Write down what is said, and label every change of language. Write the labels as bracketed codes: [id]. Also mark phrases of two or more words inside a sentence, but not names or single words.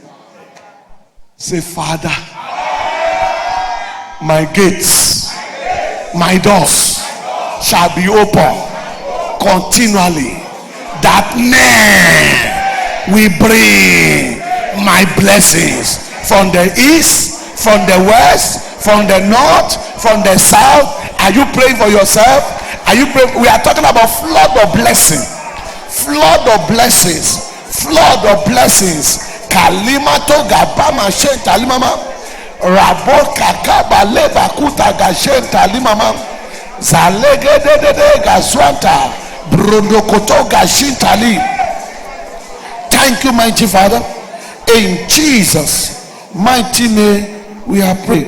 [en] Say, Father, my gates, my doors shall be open continually, that men will bring my blessings from the east, from the west, from the north, from the south. Are you praying for yourself? Are you praying? We are talking about flood of blessing, flood of blessings, flood of blessings. Kalimato gabama shenta limama, rabo kakaba leba kuta gashenta limama, zalege de gazwanta, brodokoto gashintali. Thank you, mighty Father. In Jesus' mighty name, we are praying.